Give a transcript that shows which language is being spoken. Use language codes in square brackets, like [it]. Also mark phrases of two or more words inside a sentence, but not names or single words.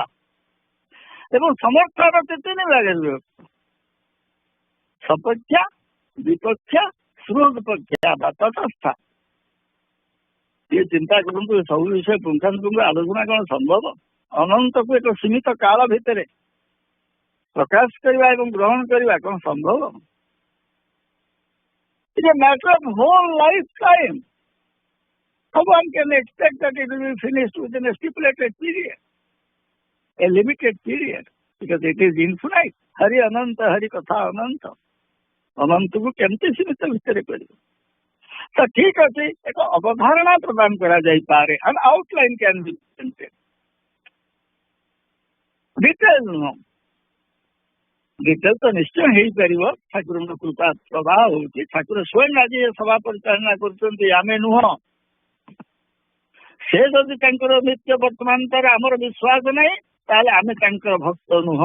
[or] ଏବଂ ସମର୍ଥର 3 ଭାଗରେ ବିଭକ୍ତ, ସପକ୍ଷା, ବିପକ୍ଷା, ସୁହୃଦପକ୍ଷା ବା ତଟସ୍ଥା। ଟିକେ ଚିନ୍ତା କରନ୍ତୁ, ସବୁ ବିଷୟ ପୁଙ୍ଖାନୁପୁଙ୍ଖ ଆଲୋଚନା କଣ ସମ୍ଭବ? ଅନନ୍ତକୁ ଏକ ସୀମିତ କାଳ ଭିତରେ ପ୍ରକାଶ କରିବା ଏବଂ ଗ୍ରହଣ କରିବା କଣ ସମ୍ଭବ? [en] It's a matter of whole lifetime. No one can expect that it will be finished within a stipulated period, a limited period, because it is infinite. [sa] हरि अनन्त, हरि कथा अनन्त. [or] ଅନନ୍ତକୁ କେମିତି ସୀମିତ ଭିତରେ କରିବ? ତ ଠିକ ଅଛି, ଏକ ଅବଧାରଣା ପ୍ରଦାନ କରାଯାଇପାରେ। [en] and outline can be presented. [or] ଡିଟେଲ ନୁହଁ, ଡିଟେଲ ତ ନିଶ୍ଚୟ ହେଇପାରିବ। ଠାକୁରଙ୍କ କୃପା ପ୍ରବାହ ହଉଛି, ଠାକୁର ସ୍ୱୟଂ ଆଜି ସଭା ପରିଚାଳନା କରୁଛନ୍ତି, ଆମେ ନୁହଁ। ସେ ଯଦି ତାଙ୍କର ନିତ୍ୟ ବର୍ତ୍ତମାନ ତାର ଆମର ବିଶ୍ୱାସ ନାହିଁ, ତାହେଲେ ଆମେ ତାଙ୍କର ଭକ୍ତ ନୁହଁ।